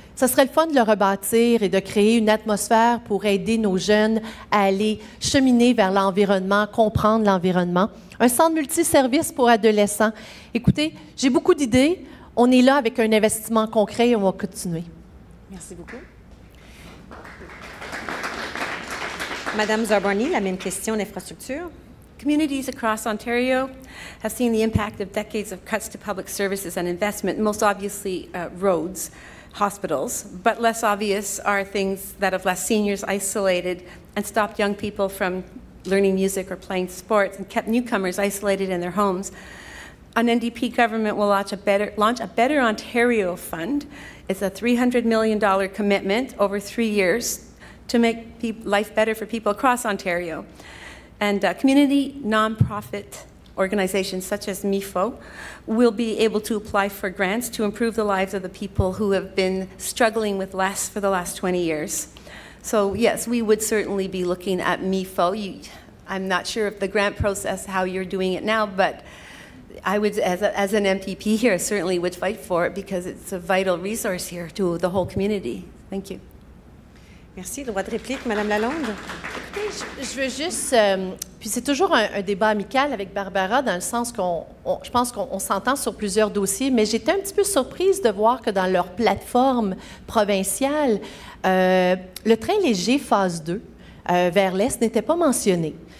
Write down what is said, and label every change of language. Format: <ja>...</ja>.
<fr>Ce serait le fun de le rebâtir et de créer une atmosphère pour aider nos jeunes à aller cheminer vers l'environnement, comprendre l'environnement. Un centre multiservice pour adolescents. Écoutez, j'ai beaucoup d'idées. On est là avec un investissement concret et on va continuer. Merci beaucoup. Madame Zarboni, la même question d'infrastructure.</fr> <en>Communities across Ontario have seen the impact of decades of cuts to public services and investment, most obviously roads, hospitals, but less obvious are things that have left seniors isolated and stopped young people from learning music or playing sports and kept newcomers isolated in their homes. An NDP government will launch a Better Ontario Fund. It's a $300 million commitment over 3 years to make life better for people across Ontario. And community nonprofit organizations such as MIFO will be able to apply for grants to improve the lives of the people who have been struggling with less for the last 20 years. So yes, we would certainly be looking at MIFO. I'm not sure of the grant process, how you're doing it now, but I would, as an MPP here, certainly would fight for it because it's a vital resource here to the whole community. Thank you.</en> <fr>Merci. Droit de réplique, Madame Lalonde. Écoutez, je veux juste... puis c'est toujours un débat amical avec Barbara dans le sens je pense qu'on s'entend sur plusieurs dossiers, mais j'étais un petit peu surprise de voir que dans leur plateforme provinciale, le train léger phase 2 vers l'Est n'était pas mentionné.</fr>